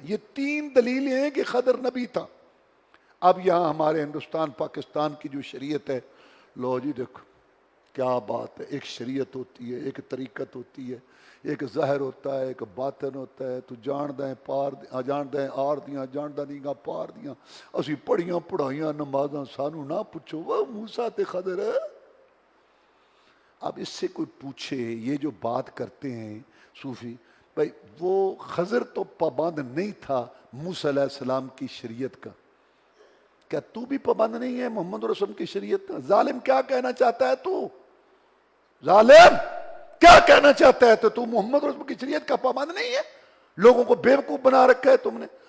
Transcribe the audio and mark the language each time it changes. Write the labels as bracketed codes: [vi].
[ur] یہ تین دلیلیں ہیں کہ خضر نبی تھا. اب یہاں ہمارے ہندوستان پاکستان کی جو شریعت ہے, لو جی دیکھو کیا بات ہے. ایک شریعت ہوتی ہے, ایک طریقت ہوتی ہے, ایک ظاہر ہوتا ہے, ایک باطن ہوتا ہے. [pa] تو جاندیں آر دیاں جاندہ نہیں گا پار دیاں. اسی پڑھیاں پڑھائیاں نمازاں سانو نہ پوچھو وہ موسیٰ تے خضر ہے. [ur] اب اس سے کوئی پوچھے یہ جو بات کرتے ہیں صوفی بھائی, وہ خضر تو پابند نہیں تھا موسیٰ علیہ السلام کی شریعت کا. کیا تو بھی پابند نہیں ہے محمد رسول کی شریعت کا؟ ظالم کیا کہنا چاہتا ہے تو؟ ظالم کیا کہنا چاہتا ہے تو محمد رسول کی شریعت کا پابند نہیں ہے؟ لوگوں کو بیوقوف بنا رکھا ہے تم نے.